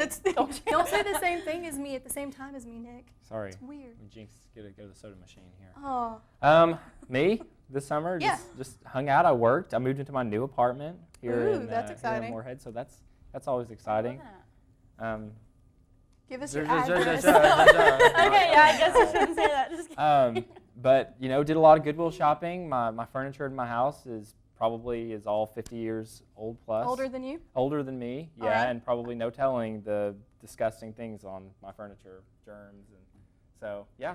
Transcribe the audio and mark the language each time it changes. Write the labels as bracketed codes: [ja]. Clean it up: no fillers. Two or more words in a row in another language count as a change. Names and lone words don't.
[en] Don't say the same thing as me at the same time as me, Nick. Sorry. It's weird. Jinx, go to the soda machine here. Oh. Me this summer, Yeah. just hung out. I worked. I moved into my new apartment here Ooh, that's here exciting. in Morehead, so that's always exciting. Give us your Zer- zer- address. zer- zer- zer- Okay, yeah, I guess I shouldn't say that. Just kidding. But did a lot of Goodwill shopping. My furniture in my house is all 50 years old plus. Older than you? Older than me, yeah, All right. and probably no telling the disgusting things on my furniture, germs, and so yeah.